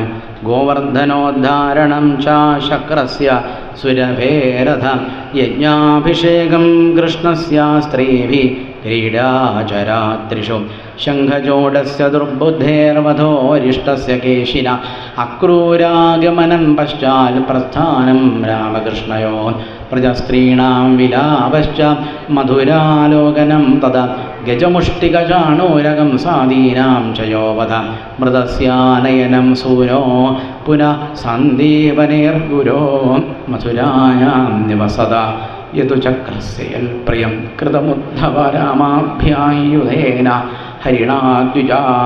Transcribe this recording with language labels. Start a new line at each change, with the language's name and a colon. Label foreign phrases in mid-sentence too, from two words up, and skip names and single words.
Sanskrit: गोवर्धनोद्धारणं च शक्रस्य सुरभेरथ यज्ञाभिषेकं कृष्णस्य स्त्रीभिः क्रीडाचरात्रिषु शङ्खचूडस्य दुर्बुद्धेर्वधोरिष्टस्य केशिना अक्रूरागमनं पश्चात् प्रस्थानं रामकृष्णयोः പ്രജസ്ത്രീണാം വിലാപശ്ച മധുരാലോകനം തഥാ ഗജമുഷ്ടികചാണൂരകം സാദീനാം ചയോവധ മൃതസ്യാനയനം സൂനോ പുനഃ സന്ദീപനേർഗുരോ മധുരായാം നിവസത യതു ചക്രസ്യൽ പ്രിയം കൃതമുദ്ധവ രാമാഭ്യായുധേന ഹരിണാദ്വിജാ